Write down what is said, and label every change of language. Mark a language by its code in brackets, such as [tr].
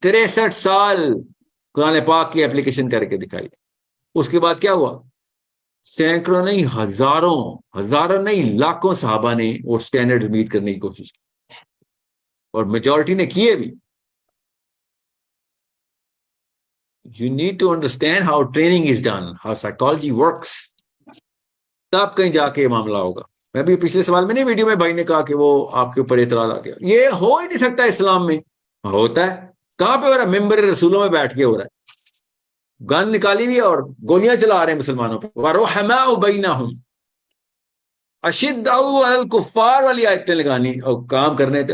[ur] 63 سال قرآن پاک کی ایپلیکیشن کر کے دکھائی. اس کے بعد کیا ہوا؟ سینکڑوں نہیں، ہزاروں نہیں، لاکھوں صحابہ نے وہ سٹینڈرڈ میٹ کرنے کی کوشش کی، اور میجورٹی نے کیے بھی. [en] You need to understand how training is done, how psychology works. [ur] تب کہیں جا کے معاملہ ہوگا. میں بھی پچھلے سوال میں نہیں، ویڈیو میں بھائی نے کہا کہ وہ آپ کے اوپر اعتراض آ گیا. یہ ہو ہی نہیں سکتا اسلام میں. ہوتا ہے. کہاں پہ ہو رہا ہے؟ ممبر رسولوں میں بیٹھ کے ہو رہا ہے. گن نکالی ہوئی اور گولیاں چلا رہے ہیں مسلمانوں پہ. [ar] وَرُحَمَاءُ بَيْنَهُمْ أَشِدَّاءُ عَلَى الْكُفَّارِ [ur] والی آیتیں لگانی اور کام کرنے تھے.